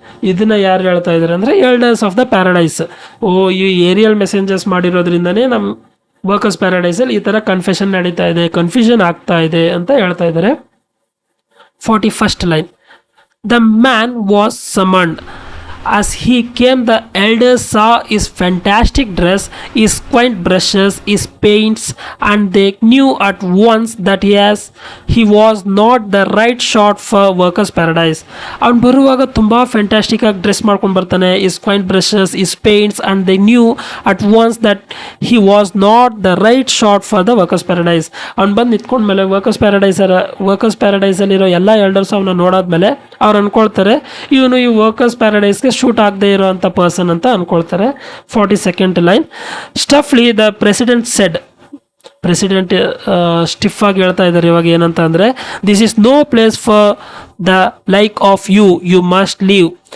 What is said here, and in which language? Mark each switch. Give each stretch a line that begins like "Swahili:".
Kannada: ಇದನ್ನು ಯಾರು ಹೇಳ್ತಾ ಇದ್ದಾರೆ ಅಂದರೆ ಎಲ್ಡರ್ಸ್ ಆಫ್ ದ ಪ್ಯಾರಡೈಸ್. ಓ, ಈ ಏರಿಯಲ್ ಮೆಸೆಂಜರ್ಸ್ ಮಾಡಿರೋದ್ರಿಂದನೇ ನಮ್ಮ ವರ್ಕರ್ಸ್ ಪ್ಯಾರಡೈಸಲ್ಲಿ ಈ ಥರ ಕನ್ಫೆಷನ್ ನಡೀತಾ ಇದೆ, ಕನ್ಫ್ಯೂಷನ್ ಆಗ್ತಾ ಇದೆ ಅಂತ ಹೇಳ್ತಾ ಇದ್ದಾರೆ.
English: 41st line, the man was summoned. As he came, the elders saw his fantastic dress, his quaint brushes, his paints, and they knew at once that he was not the right sort for workers' paradise.
Kannada: ಅವನು ಬರುವಾಗ ತುಂಬ fantastic ಆಗಿ dress ಮಾಡ್ಕೊಂಡು ಬರ್ತಾನೆ.
English: his quaint brushes, his paints, and they knew at once that he was not the right sort for the workers' paradise.
Kannada: ಅವ್ನು ಬಂದು ನಿಂತ್ಕೊಂಡ್ಮೇಲೆ workers ಪ್ಯಾರಡೈಸಲ್ಲಿರೋ ಎಲ್ಲ elders ಅವನ್ನ ನೋಡಾದ್ಮೇಲೆ ಅವ್ರು ಅನ್ಕೊಳ್ತಾರೆ ಇವನು ಈ ವರ್ಕರ್ಸ್ ಪ್ಯಾರಡೈಸ್ಗೆ ಶೂಟ್ ಆಗದೆ ಇರೋಂಥ ಪರ್ಸನ್ ಅಂತ ಅನ್ಕೊಳ್ತಾರೆ.
English: 42nd line, stuffily the president said.
Kannada: President stiff ಆಗಿ ಹೇಳ್ತಾ ಇದ್ದಾರೆ ಇವಾಗ ಏನಂತ ಅಂದರೆ,
English: This is no place for the like of you must leave.